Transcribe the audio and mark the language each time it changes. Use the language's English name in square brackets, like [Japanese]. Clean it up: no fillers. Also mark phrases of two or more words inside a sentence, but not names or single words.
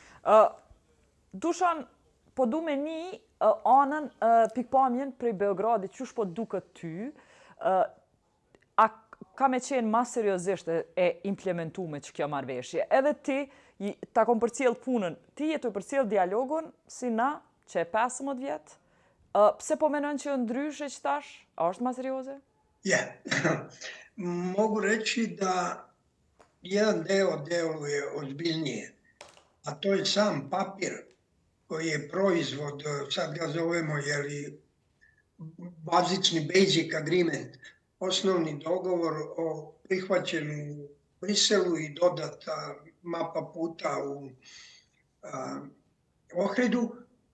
[Albanian] Dushan, po du me një anën pikpamjen prej Beogradit, qysh po duket ty, a ka me qenë ma seriozisht e implementume që kjo marrëveshje? Edhe ti, ta kom përcjell punën, ti jetu përcjell dialogun si na, që e 15 vjetë, pse po menon që ndryshe që tash, a është ma serioze? [Serbian] Mogu reći da jedan deo deluje ozbiljnije, a to je sam papir koji je proizvod, sad ga zovemo bazični [English] basic agreement, [Serbian] osnovni dogovor o prihvaćenju u Briselu i dodata mapa puta u Ohridu.